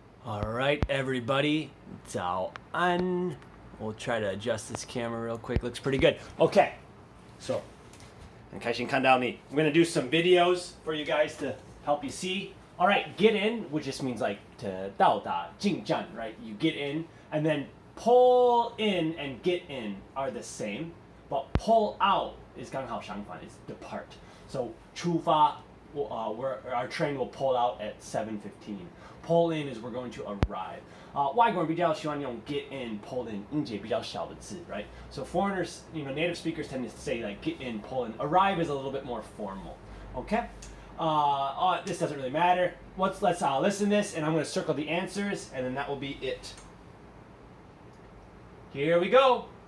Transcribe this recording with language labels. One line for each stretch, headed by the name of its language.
English: All right, everybody, 早安. We'll try to adjust this camera real quick. Looks pretty good. Okay, so, 很开心看到你. I'm gonna do some videos for you guys to help you see. All right, get in, which just means like to 到达, 进站, right? You get in, and then pull in and get in are the same, but pull out is 刚好相反, is depart. So 出发, our train will pull out at 7:15. Pull in is we're going to arrive.
Chinese: 外国人比较喜欢用 get in, pull in, 音节比较小的字, right?
English: So foreigners, native speakers tend to say like get in, pull in. Arrive is a little bit more formal, okay? This doesn't really matter. Let's listen to this, and I'm going to circle the answers, and then that will be it. Here we go.